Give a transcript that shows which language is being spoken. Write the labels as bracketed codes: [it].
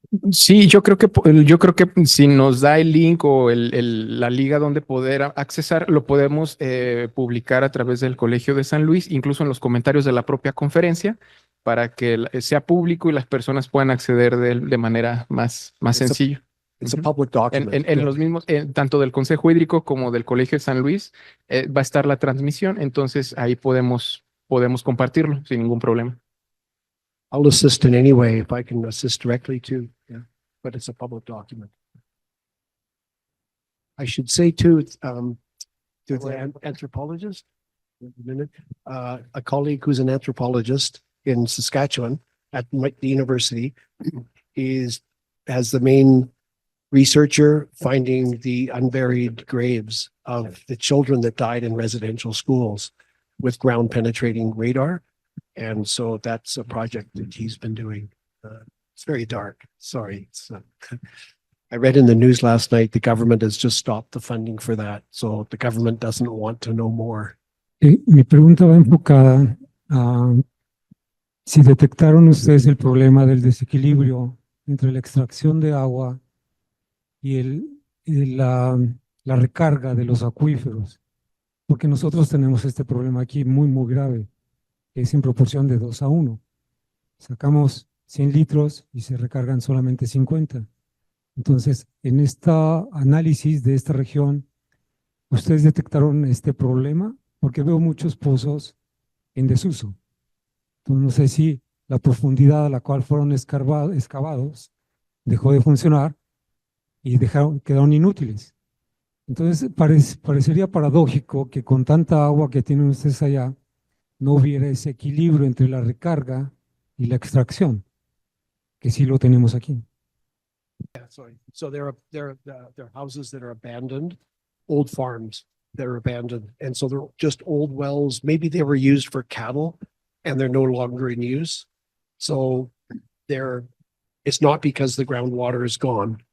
[es] Sí, yo creo que si nos da el link o la liga donde poder accesar, lo podemos publicar a través del Colegio de San Luis, incluso en los comentarios de la propia conferencia, para que sea público y las personas puedan acceder de manera más sencilla. [en] it's a public document. [es] En los mismos, tanto del Consejo Hídrico como del Colegio de San Luis, va a estar la transmisión, entonces ahí podemos compartirlo sin ningún problema. [en] I'll assist in any way if I can assist directly too. Yeah, but it's a public document. I should say too, it's, there's an anthropologist, a colleague who's an anthropologist in Saskatchewan at the university has the main researcher finding the unburied graves of the children that died in residential schools with ground penetrating radar. And so that's a project that he's been doing. It's very dark. Sorry. I read in the news last night, the government has just stopped the funding for that. So the government doesn't want to know more. [es] Mi pregunta va enfocada a si detectaron ustedes el problema del desequilibrio entre la extracción de agua y la recarga de los acuíferos, porque nosotros tenemos este problema aquí muy grave, que es en proporción de 2:1. Sacamos 100 litros y se recargan solamente 50. Entonces, en este análisis de esta región, ¿ustedes detectaron este problema? Porque veo muchos pozos en desuso. Entonces, no sé si la profundidad a la cual fueron excavados dejó de funcionar y quedaron inútiles. Entonces, parecería paradójico que con tanta agua que tienen ustedes allá, no hubiera ese equilibrio entre la recarga y la extracción, que sí lo tenemos aquí. [en] Yeah, sorry. So there are houses that are abandoned, old farms that are abandoned. And so they're just old wells. Maybe they were used for cattle and they're no longer in use. So it's not because the groundwater is gone.